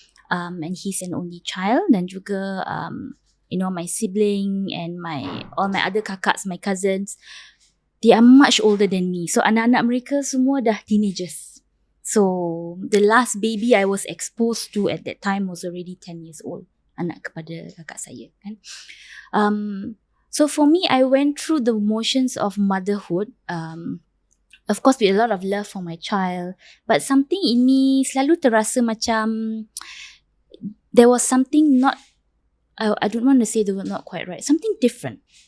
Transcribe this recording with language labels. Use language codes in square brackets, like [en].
[en] And he's an only child. [ms] Dan juga, [en] my sibling and all my other kakaks, my cousins, they are much older than me. So, [ms] anak-anak mereka semua dah [en] teenagers. So, the last baby I was exposed to at that time was already 10 years old. [ms] Anak kepada kakak saya, kan? [en] So for me, I went through the motions of motherhood. Of course, with a lot of love for my child. But something in me [ms] selalu terasa macam [en] there was something not, I don't want to say the word not quite right. Something different.